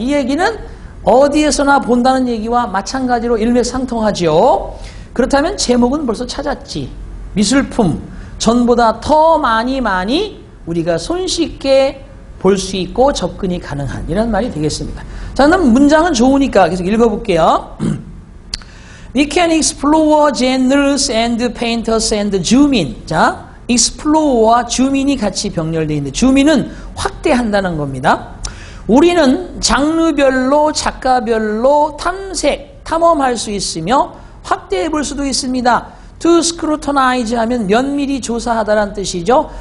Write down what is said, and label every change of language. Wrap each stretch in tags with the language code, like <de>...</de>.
<ko>이 얘기는 어디에서나 본다는 얘기와 마찬가지로 일맥상통하죠. 그렇다면 제목은 벌써 찾았지. 미술품, 전보다 더 많이 우리가 손쉽게 볼 수 있고 접근이 가능한 이런 말이 되겠습니다. 자, 그럼 문장은 좋으니까 계속 읽어볼게요.</ko> <en>We can explore genres and painters and zoom in.</en> <ko>자, explore와 zoom in이 같이 병렬되어 있는데 zoom in은 확대한다는 겁니다. 우리는 장르별로 작가별로 탐험할 수 있으며 확대해 볼 수도 있습니다. To scrutinize 하면 면밀히 조사하다라는 뜻이죠.</ko>